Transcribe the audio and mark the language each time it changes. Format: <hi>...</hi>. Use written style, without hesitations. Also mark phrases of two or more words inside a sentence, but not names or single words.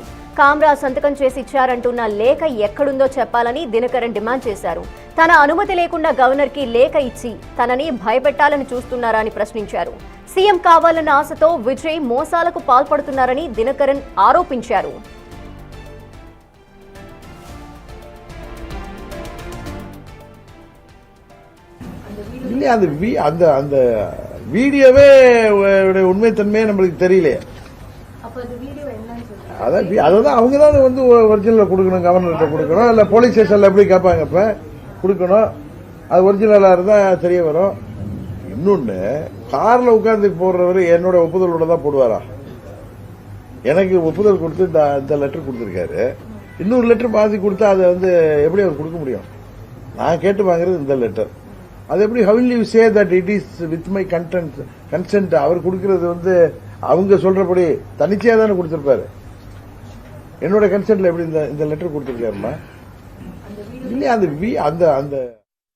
<te>కామ్రాజ్ సంతకం చేసి ఇచ్చారంటున్న లేఖ ఎక్కడుందో చెప్పాలని దినకరన్ డిమాండ్ చేశారు. తన అనుమతి లేకుండా గవర్నర్ కి లేఖ ఇచ్చి తనని భయపెట్టాలని చూస్తున్నారా అని ప్రశ్నించారు. సీఎం కావాలన్న ఆశతో విజయ్ మోసాలకు పాల్పడుతున్నారని దినకరన్ ఆరోపించారు.</te> <ta>அந்த வீடியோவே உண்மைத்தன்மையே நம்மளுக்கு தெரியல. அதான் அவங்க தான் வந்து ஒரிஜினல் கொடுக்கணும், கவர்னர்கிட்ட கொடுக்கணும், இல்ல போலீஸ் ஸ்டேஷன்ல எப்படி கேட்பாங்க, இப்ப கொடுக்கணும். அது ஒரிஜினலா இருந்தா தெரிய வரும். இன்னொன்னு, கார்ல உட்கார்ந்து போடுறவரு என்னோட ஒப்புதலோட தான் போடுவாரா? எனக்கு ஒப்புதல் கொடுத்து இந்த லெட்டர் கொடுத்திருக்காரு. இன்னொரு லெட்டர் பாதி கொடுத்தா அதை வந்து எப்படி அவர் கொடுக்க முடியும்? நான் கேட்டு வாங்குறது இந்த லெட்டர். அது எப்படி</ta> <en>how will you say that it is with my consent?</en> <ta>அவர் கொடுக்கிறது வந்து அவங்க சொல்றபடி தனிச்சையா தானே கொடுத்திருப்பாரு. என்னோட கன்சென்ட்ல எப்படி இந்த லெட்டர் கொடுத்திருக்காருமா? இல்லையா அந்த</ta>